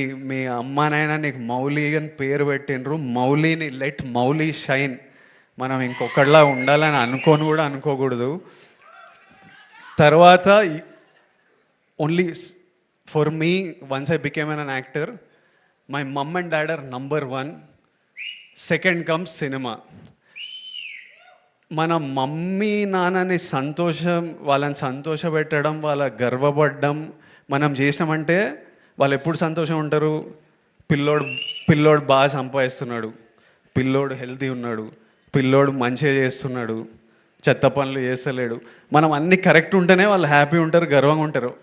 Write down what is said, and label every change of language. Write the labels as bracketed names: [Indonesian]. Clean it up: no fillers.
[Telugu] మీ అమ్మానైనా నీకు మౌలి అని పేరు పెట్టినరు, మౌలిని [English] Let Mouli shine. [Telugu] మనం ఇంకొకళ్ళలా ఉండాలని అనుకోకూడదు. తర్వాత [English] Only for me, once I became an actor, my mom and dad are number 1. Second comes cinema. [Telugu] మన మమ్మీ నాన్నని వాళ్ళని సంతోషపెట్టడం, వాళ్ళ గర్వపడడం మనం చేసినామంటే వాళ్ళు ఎప్పుడు సంతోషం ఉంటారు? పిల్లోడు బాగా సంపాదిస్తున్నాడు, పిల్లోడు హెల్తీ ఉన్నాడు, పిల్లోడు మంచిగా చేస్తున్నాడు, చెత్త పనులు చేస్తలేడు, మనం అన్నీ కరెక్ట్ ఉంటేనే వాళ్ళు హ్యాపీ ఉంటారు, గర్వంగా ఉంటారు.